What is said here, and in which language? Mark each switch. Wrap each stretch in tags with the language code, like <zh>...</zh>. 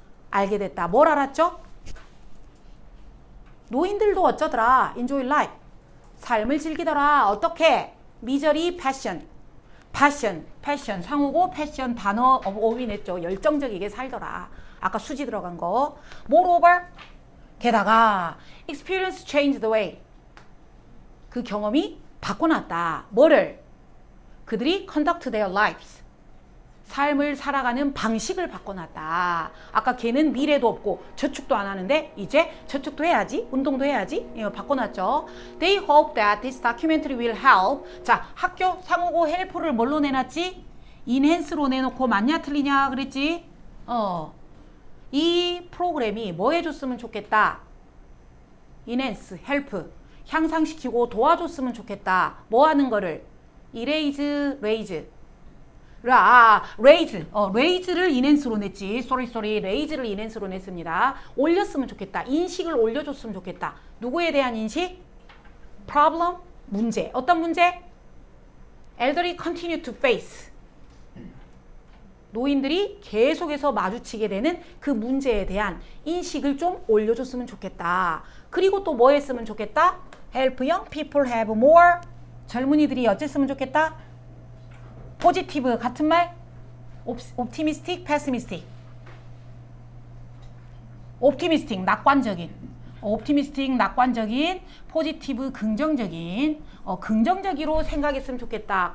<ko>알게 됐다. 뭘 알았죠? 노인들도 어쩌더라?</ko> <en>Enjoy life.</en> <ko>삶을 즐기더라. 어떻게? 미저리 패션. 패션 상호고 패션 단어 어휘냈죠. 열정적이게 살더라. 아까 수지 들어간 거.</ko> <en>Moreover,</en> <ko>게다가</ko> <en>experience changed the way.</en> <ko>그 경험이 바꿔놨다. 뭐를? 그들이</ko> <en>conduct their lives.</en> <ko>삶을 살아가는 방식을 바꿔놨다. 아까 걔는 미래도 없고 저축도 안 하는데 이제 저축도 해야지, 운동도 해야지. 이거 바꿔놨죠.</ko> <en>They hope that this documentary will help.</en> <ko>자, 학교 상호고 help를 뭘로 내놨지? enhance로 내놓고 맞냐 틀리냐 그랬지? 이 프로그램이 뭐 해줬으면 좋겠다? enhance, help, 향상시키고 도와줬으면 좋겠다. 뭐 하는 거를?</ko> <en>erase, raise.</en> <ko>raise를 enhance로 냈지. raise를 enhance로 냈습니다. 올렸으면 좋겠다. 인식을 올려줬으면 좋겠다. 누구에 대한 인식? problem, 문제. 어떤 문제?</ko> <en>elderly continue to face.</en> <ko>노인들이 계속해서 마주치게 되는 그 문제에 대한 인식을 좀 올려줬으면 좋겠다. 그리고 또 뭐 했으면 좋겠다?</ko> <en>help young people have more.</en> <ko>젊은이들이 어쨌으면 좋겠다? 포지티브 같은 말?</ko> <en>optimistic, pessimistic.</en> <ko>optimistic, 낙관적인. optimistic, 낙관적인. 포지티브, 긍정적인. 긍정적으로 생각했으면 좋겠다.</ko>